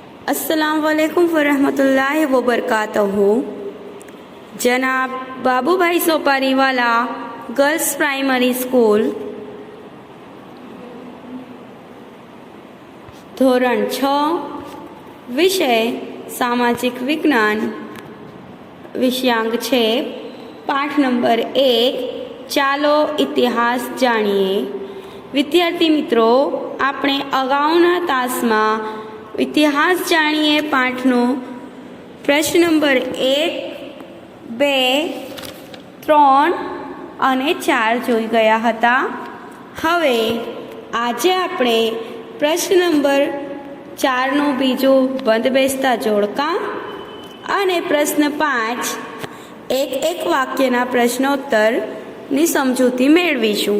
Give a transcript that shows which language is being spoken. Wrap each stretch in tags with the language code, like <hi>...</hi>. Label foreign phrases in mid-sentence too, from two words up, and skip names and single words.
<ar>السلام عليكم ورحمة الله وبركاته.</ar> <gu>જનાબ બાબુભાઈ સોપારીવાલા ગર્લ્સ પ્રાઇમરી સ્કૂલ ધોરણ 6 વિષય સામાજિક વિજ્ઞાન વિષયાંક 6 પાઠ નંબર 1 ચાલો ઇતિહાસ જાણીએ। વિદ્યાર્થી મિત્રો, આપણે અગાઉના તાસમાં ઇતિહાસ જાણીએ પાઠનો પ્રશ્ન નંબર 1, 2, 3 અને 4 જોઈ ગયા હતા। હવે આજે આપણે પ્રશ્ન નંબર 4નો બીજો બંધબેસતા જોડકા અને પ્રશ્ન 5 એક વાક્યના પ્રશ્નોત્તરની સમજૂતી મેળવીશું।</gu>